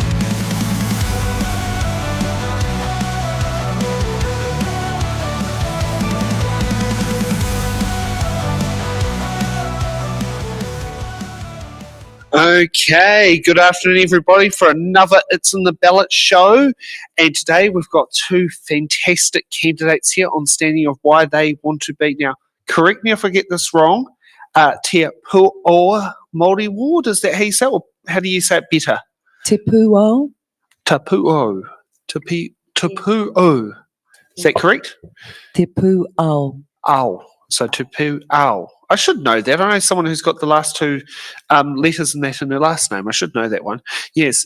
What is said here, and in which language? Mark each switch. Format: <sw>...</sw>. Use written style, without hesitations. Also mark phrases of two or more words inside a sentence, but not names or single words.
<en>Okay, good afternoon everybody for another It's in the Ballot show, and today we've got two fantastic candidates here on standing of why they want to be. Now, correct me if I get this wrong, Te Pūao Māori ward, is that how you say it, or how do you say it better? Te Pūao. Te Pūao. Te Pūao. Is that correct? Te Pūao. Ao. So Te Pūao. I should know that. I know someone who's got the last two letters in that in their last name. I should know that one. Yes.</en>